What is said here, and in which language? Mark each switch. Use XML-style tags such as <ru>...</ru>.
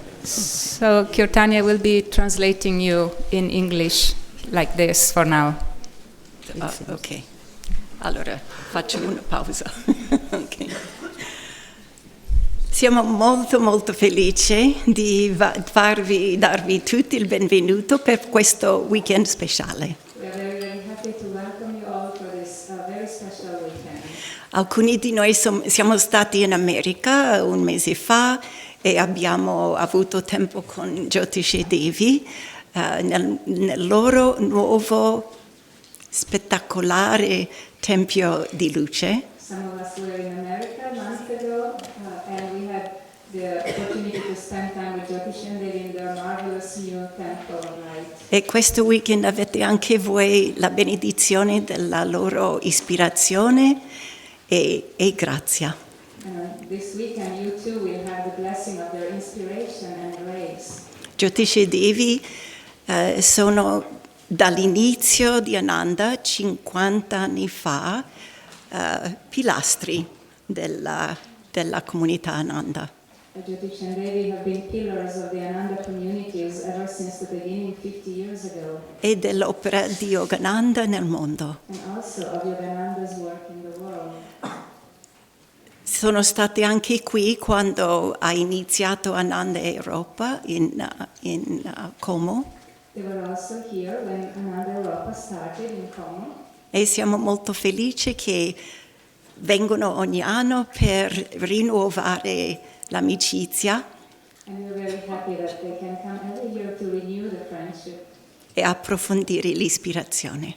<en>So Kirtania will be translating you in English like this for now. Ok.</en> <it>Allora, faccio una pausa. Okay. Siamo molto felici di darvi tutti il benvenuto per questo weekend speciale.</it> <en>We are very happy to welcome you all for this very special weekend.</en> <it>Alcuni di noi siamo stati in America un mese fa e abbiamo avuto tempo con Jyotish e Devi nel loro nuovo spettacolare tempio di luce.</it> <en>Some of us were in America a month ago and we had the opportunity to spend time with Jyotish and Devi in their marvelous new temple light.</en> <it>E questo weekend avete anche voi la benedizione della loro ispirazione e grazia.</it> <en>This weekend you too will have the blessing of their inspiration and grace.</en> <it>Jyotish e Devi sono dall'inizio di Ananda, 50 anni fa, pilastri della comunità Ananda.</it> <en>Jyotish and Devi have been pillars of the Ananda communities ever since the beginning 50 years ago.</en> <it>E dell'opera di Yogananda nel mondo.</it> <en>And also of Yogananda's work in the world.</en> <it>Sono stati anche qui quando ha iniziato Ananda Europa in Como.</it> <en>They were also here when Ananda Europa started in Como.</en> <it>E siamo molto felici che vengono ogni anno per rinnovare l'amicizia</it> <en>And we're very happy that they can come every year to renew the friendship</en> <it>e approfondire l'ispirazione.</it>